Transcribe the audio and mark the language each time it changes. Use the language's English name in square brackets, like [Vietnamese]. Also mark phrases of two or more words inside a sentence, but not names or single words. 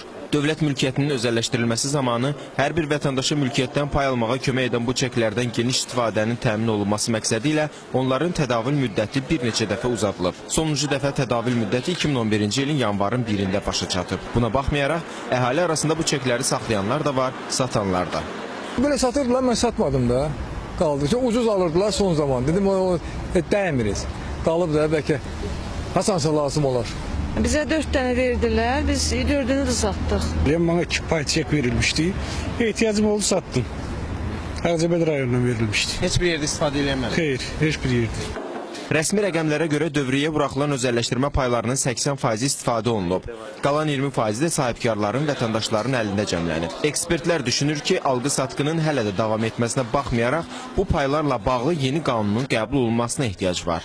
[Azerbaijani] Dövlət mülkiyyətinin özəlləşdirilməsi zamanı hər bir vətəndaşa mülkiyyətdən pay almağa kömək edən bu çeklərdən geniş istifadənin təmin olunması məqsədi ilə onların tədavül müddəti bir neçə dəfə uzadılıb. Sonuncu dəfə tədavül müddəti 2011-ci ilin yanvarın 1-də başa çatıb. Buna baxmayaraq, əhali arasında bu çekləri saxlayanlar da var, satanlar da. [Turkish] Böyle satırdılar, ben satmadım da. Kaldı. Çok ucuz alırdılar son zaman. Dedim o değmiriz. Kalıp da belki hasansa lazım olur. Bize 4 tane verdiler. Biz 4'ünü de sattık. Bana 2 pay çek verilmişti. İhtiyacım oldu sattım. Karacabey rayonundan verilmişti. [Azerbaijani] Heç bir yerdə istifadə edilmədi? [Turkish] Hayır, hiçbir yerde. [Azerbaijani] Rəsmi rəqəmlərə görə dövriyə buraxılan özəlləşdirmə paylarının 80% istifadə olunub. Qalan 20% də sahibkarların, vətəndaşların əlində cəmlənib. Ekspertlər düşünür ki, alqı-satqının hələ də davam etməsinə baxmayaraq, bu paylarla bağlı yeni qanunun qəbul olunmasına ehtiyac var.